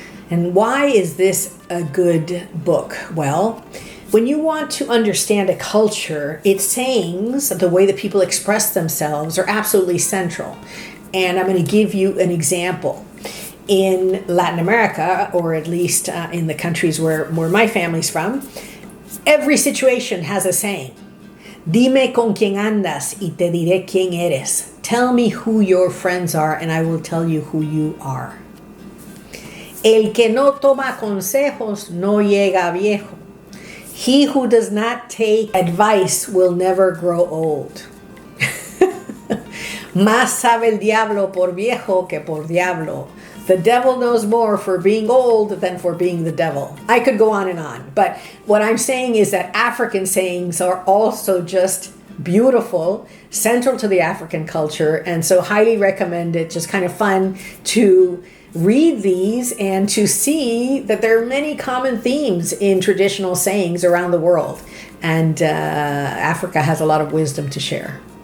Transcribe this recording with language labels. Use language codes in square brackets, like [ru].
[en] And why is this a good book? Well, when you want to understand a culture, its sayings, the way that people express themselves, are absolutely central. And I'm going to give you an example. In Latin America, or at least in the countries where my family's from, every situation has a saying. [es] Dime con quién andas y te diré quién eres. [en] Tell me who your friends are and I will tell you who you are. [es] El que no toma consejos no llega viejo. [en] He who does not take advice will never grow old. [es] Más sabe el diablo por viejo que por diablo. [en] The devil knows more for being old than for being the devil. I could go on and on, but what I'm saying is that African sayings are also just beautiful, central to the African culture, and so highly recommend it. Just kind of fun to read these and to see that there are many common themes in traditional sayings around the world, and Africa has a lot of wisdom to share.